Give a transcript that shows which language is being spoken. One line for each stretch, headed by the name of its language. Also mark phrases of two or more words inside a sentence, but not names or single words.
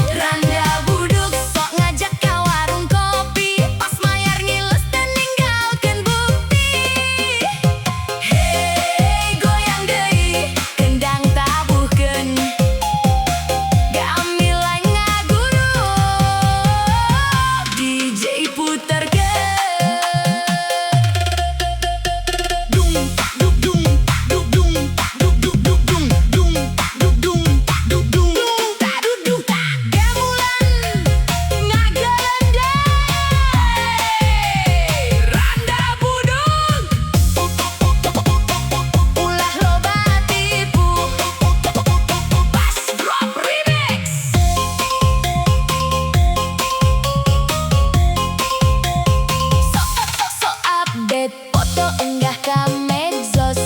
Sundanese: Randa budug sok ngajak ka warung kopi pas mayar ngiles dan ninggalkeun bukti. Hey goyang deui kendang tabuhkeun gamelan ngagurug DJ puterkeun. Dung duk dung duk dung duk duk duk dung dung duk dung duk dung. Taduduk gamelan ngagerendeng Randa budug. ulah loba tipu.
English: Bass Drop Remix.
Sundanese: So update foto unggah ka medsos.